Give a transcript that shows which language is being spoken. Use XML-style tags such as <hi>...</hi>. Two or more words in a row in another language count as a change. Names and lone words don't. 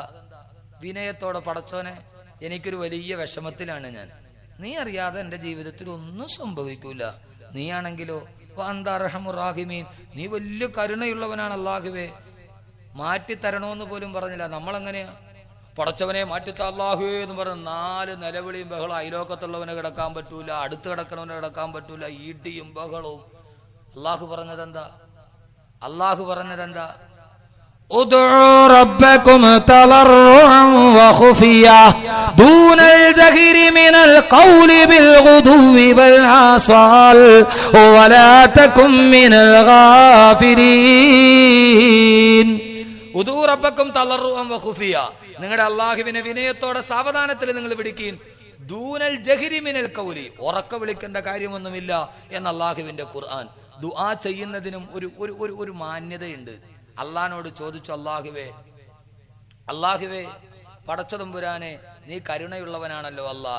<ml>വിനയത്തോടെ, പടച്ചോനെ എനിക്കൊരു വലിയ വിഷമത്തിലാണ് ഞാൻ, നീ അറിയാതെ എന്റെ ജീവിതത്തിൽ ഒന്നും സംഭവിക്കൂല, നീയാണെങ്കിലോ</ml> <ar>وأنت أرحم الراحمين,</ar> <ml>നീ വലിയ കരുണയുള്ളവനാണ് അല്ലാഹുവേ, മാറ്റി തരണോന്ന് പോലും പറഞ്ഞില്ല. നമ്മളെങ്ങനെയാ? പടച്ചവനെ മാറ്റിത്ത അല്ലാഹുവേ എന്ന് പറഞ്ഞ 4 നിലവിളിയും ബഹളം. അയലോക്കത്തുള്ളവനെ കിടക്കാൻ പറ്റൂല, അടുത്ത് കിടക്കണവനെ കിടക്കാൻ പറ്റൂല, ഈട്ടിയും ബഹളവും. അല്ലാഹു പറഞ്ഞതെന്താ?</ml> <ar>ادعوا ربكم تضرعا وخفيا دون الجهر من القول بالغدو والآصال ولا تكن من الغافلين. ادعوا ربكم تضرعا وخفية,</ar> <ml>നിങ്ങളുടെ അല്ലാഹുവിനെ വിനയത്തോടെ സാവധാനത്തിൽ നിങ്ങൾ വിളിക്കീൻ.</ml> <ar>دون الجهر من القول,</ar> <ml>ഉറക്ക വിളിക്കേണ്ട കാര്യമൊന്നുമില്ല എന്ന് അല്ലാഹുവിന്റെ ഖുർആൻ. ദുആ ചെയ്യുന്നതിനും ഒരു മാന്യതയുണ്ട്. അള്ളാഹിനോട് ചോദിച്ചു, അല്ലാഹുവേ പടച്ചതമ്പുരാനെ, നീ കരുണയുള്ളവനാണല്ലോ അല്ലാഹ്.</ml>